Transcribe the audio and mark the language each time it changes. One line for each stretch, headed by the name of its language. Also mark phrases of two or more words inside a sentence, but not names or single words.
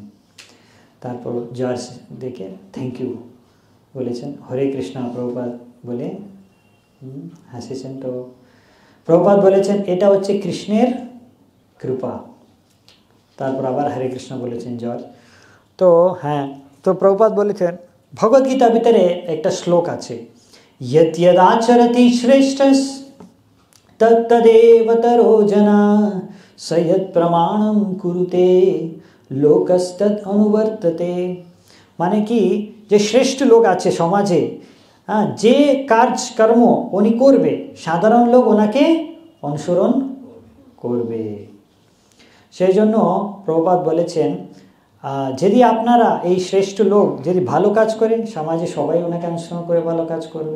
Bangla: তারপর জর্জ দেখে
English: thank you
Bangla: বলেছেন, হরে কৃষ্ণ প্রভুপাদ বলে হাসিছেন। তো প্রভুপাদ বলেছেন এটা হচ্ছে কৃষ্ণের কৃপা। তারপর আবার হরে কৃষ্ণ বলেছেন জর্জ। তো হ্যাঁ, তো প্রভুপাদ বলেছেন ভগবদ্গীতা ভিতরে একটা শ্লোক আছে,
Sanskrit: यत् यदाचरति श्रेष्ठस् तत्तदेव तरो जना स यत् प्रमाणं कुरुते লোকস্তদ অনুবর্ততে।
Bangla: মানে কি, যে শ্রেষ্ঠ লোক আছে সমাজে, হ্যাঁ, যে কাজকর্ম উনি করবে সাধারণ লোক ওনাকে অনুসরণ করবে। সেই জন্য প্রভুপাদ বলেছেন, যদি আপনারা এই শ্রেষ্ঠ লোক যদি ভালো কাজ করেন, সমাজে সবাই ওনাকে অনুসরণ করে ভালো কাজ করবে।